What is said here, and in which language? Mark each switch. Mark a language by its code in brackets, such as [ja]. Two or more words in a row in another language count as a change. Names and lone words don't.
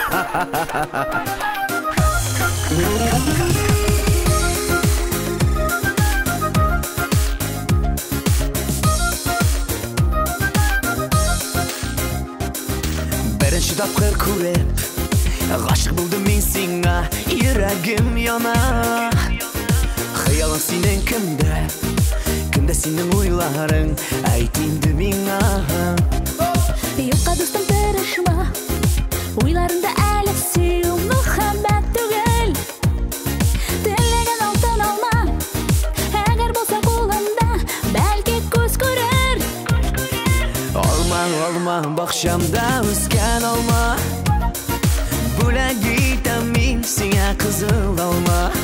[uz] Birinchi tapqir ko'rib, g'ashiq bo'ldim men senga, yuragim yana. Xayoling sening kimda sening o'ylaring, ayt endi menga. [tt] Юкка достым тырышма, уйларында әлі сөю мөхәббәт түгел. Теләгән алтын алма, әгәр булса кулында, бәлки күз күрер. Алма, бакчамда үскән алма, бүләк итәм мин сиңа кызыл алма.